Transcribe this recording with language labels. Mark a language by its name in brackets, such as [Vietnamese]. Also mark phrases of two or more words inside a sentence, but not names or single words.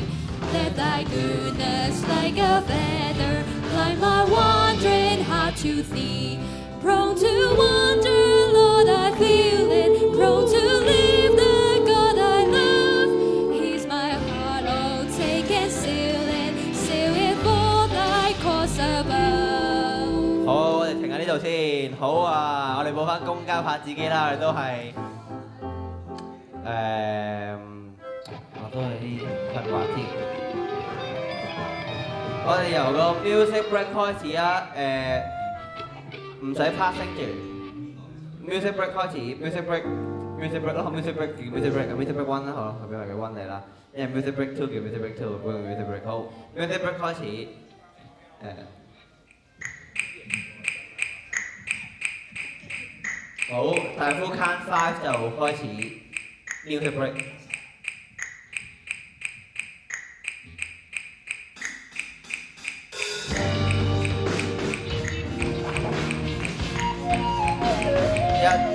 [English] Let thy goodness like a feather climb my wandering heart to thee. Prone to wander, Lord, I feel it. Prone to leave the God I love. Here's my heart, oh, take and seal it for thy cause above. [Cantonese] 好，我哋停喺呢度先。好啊，我哋報翻公交拍子機啦，我哋都係我都係啲困惑添。我哋由個 [English] music break [Cantonese] 開始啊，唔使 passing 住 [English] music break [Cantonese] 開始 [English] music break [Cantonese] 咯 [English] music break [Cantonese] 叫 [English] music break one [Cantonese] 啦，好，俾埋個 one 嚟啦，因為 [English] music break two [Cantonese] 叫 [English] music break two， [Cantonese] 本來 [English] music break [Cantonese] 好 [English] music break [Cantonese] 開始好，大夫 count 5就開始 [English] music break。 [Cantonese] 1、2、3、4，1、2、3、4，1、2、3、4。